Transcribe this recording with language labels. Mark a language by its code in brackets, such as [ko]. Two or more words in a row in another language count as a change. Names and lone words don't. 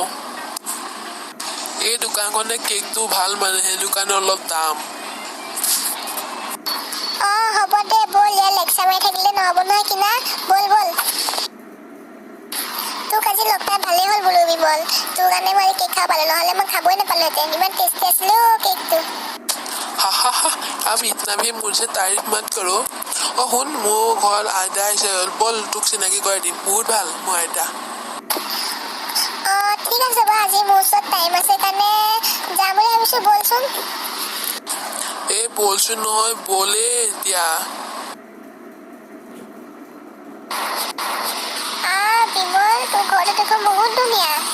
[as] এই দোকানখনে কেকটো ভাল মানে সেইটো কাৰণে অলপ দাম। হ'ব দে ব'ল, ইয়াৰ লেকচাৰ মাৰি থাকিলে নহ'ব নহয় কিনা। ব'ল ব'ল। তোক আজি লগ পাই ভালেই হ'ল বোলো বিমল, তোৰ কাৰণে মই কেক খাব পালোঁ, নহ'লে মই খাবই নাপালোঁহেঁতেন। ইমান টেষ্টি আছিলে কেকটো। [hi] आप इतना भी मुझसे तारीफ मत करो। [as] শুন মোৰ ঘৰত আইতা আহিছে, ব'ল তোক চিনাকি কৰাই দিম, বহুত ভাল মোৰ আইতা। ঠিক আছে বাৰু, আজি মোৰ ওচৰত টাইম আছে কাৰণে যাম বুলি ভাবিছোঁ, ব'লচোন। বলচোন নহয় বলে এতিয়া। বিমল তোৰ ঘৰটো দেখোন বহুত ধুনীয়া।